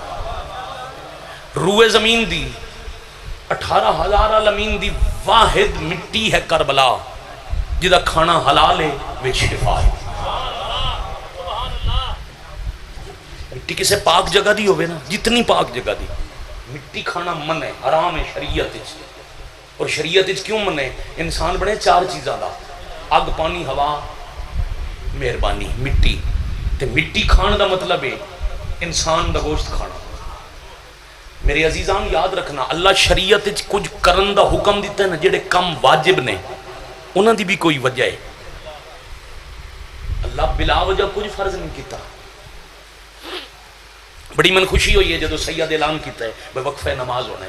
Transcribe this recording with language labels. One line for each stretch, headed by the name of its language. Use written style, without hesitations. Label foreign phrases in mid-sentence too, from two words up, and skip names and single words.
Punjabi: روئے زمین دی 18,000 الامین دی واحد مٹی ہے کربلا جدا کھانا حلال ہے وچ شفا ہے. مٹی کسے پاک جگہ دی ہوئے نا، جتنی پاک جگہ دی مٹی کھانا من ہے، حرام ہے شریعت وچ. اور شریعت وچ کیوں من ہے؟ انسان بنے 4 چیزاں دا، اگ پانی ہوا مہربانی مٹی. تے مٹی کھان دا مطلب ہے انسان دا گوشت کھانا. میرے عزیزان یاد رکھنا، اللہ شریعت وچ کچھ کرن دا حکم دیتا ہے نا، جڑے کم واجب نے انہاں دی بھی کوئی وجہ ہے. اللہ بلا وجہ کچھ فرض نہیں کیتا. بڑی من خوشی ہوئی ہے جدو سید اعلان کیتا ہے بھائی وقفہ نماز ہونا ہے.